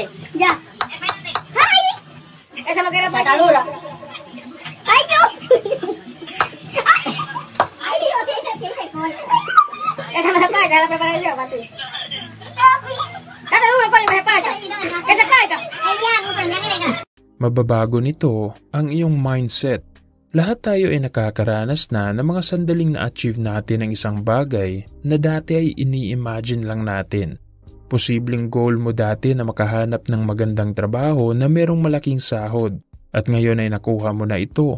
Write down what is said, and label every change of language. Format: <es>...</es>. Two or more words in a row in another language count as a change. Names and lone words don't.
<es>Ya. ¡Ay! Esa no quiere Sacadura. ¡Ay, no! ¡Ay, Dios! Sí se corta. Esa me separa, la preparé yo para ti. Date uno, Connie, me separa. ¿Qué separa?</es> <tl>Mababago nito ang iyong mindset. Lahat tayo ay nakakaranas na ng mga sandaling na-achieve natin ang isang bagay na dati ay ini-imagine lang natin. Posibleng goal mo dati na makahanap ng magandang trabaho na merong malaking sahod at ngayon ay nakuha mo na ito.</tl>